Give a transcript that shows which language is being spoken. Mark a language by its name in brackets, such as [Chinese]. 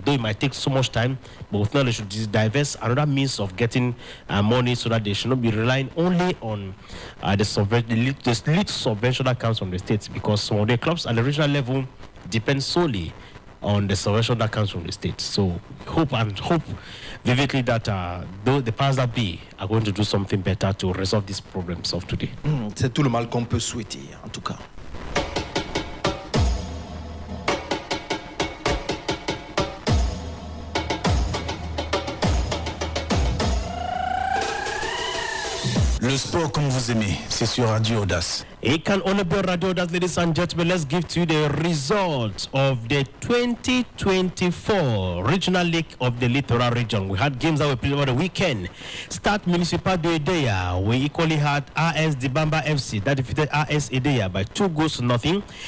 [English] Though it might take so much time, but we think they should divest another means of getting money so that they should not be relying only on the lead subvention that comes from the states, because some of the clubs at the regional level depend solely on the subvention that comes from the state. So hope vividly that the powers that be are going to do something better to resolve these problems of today. [French] C'est tout le mal qu'on peut souhaiter, en tout cas. Le sport comme vous aimez, c'est sur Radio Audace. [English] It can only be Radio Audace, ladies and gentlemen. Let's give to you the results of the 2024 Regional League of the Littoral Region. We had games that were played over the weekend. Start Municipal de Ideya, we equally had RS Dibamba FC that defeated RS Ideya by 2-0.